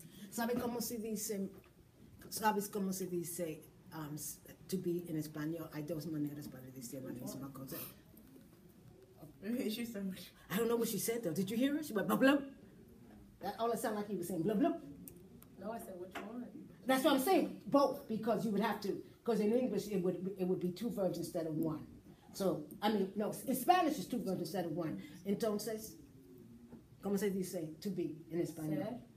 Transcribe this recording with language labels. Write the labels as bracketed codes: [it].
[es] ¿Sabes cómo se dice [en] to be [es] en español? Hay dos maneras para decir la misma cosa. [en] She said, I don't know what she said though. Did you hear her? She went blah blah. That all it sounded like he was saying blah blah. no, I said, which one? That's what I'm saying. Both, because you would have to. Because in English it would be two verbs instead of one. So I mean no, in Spanish it's two verbs instead of one. [es] Entonces, ¿cómo se dice [en] to be [es] en español?